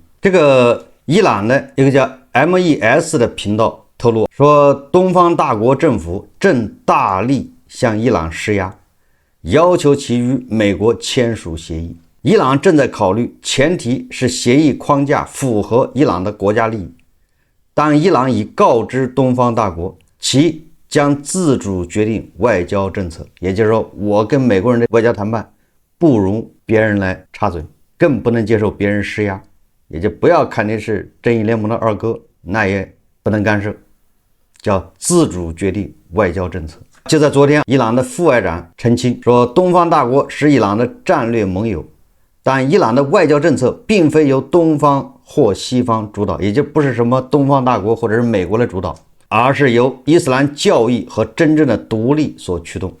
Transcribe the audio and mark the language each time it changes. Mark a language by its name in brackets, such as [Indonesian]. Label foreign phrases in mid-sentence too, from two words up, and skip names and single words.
[Chinese] 這個伊朗的一個叫 MES 的頻道透露說，東方大國政府正大力向伊朗施壓，要求其與美國簽署協議。伊朗正在考慮，前提是協議框架符合伊朗的國家利益。當伊朗已告知東方大國，其將自主決定外交政策，也就是說，我跟美國人的外交談判不容別人來插嘴，更不能接受別人施壓，也就不要看你是正義聯盟的二哥，那也不能干涉，叫自主決定外交政策。就在昨天，伊朗的副外長澄清說，東方大國是伊朗的戰略盟友，但伊朗的外交政策並非由東方或西方主導，也就不是什麼東方大國或者是美國的主導，而是由伊斯蘭教義和真正的獨立所驅動。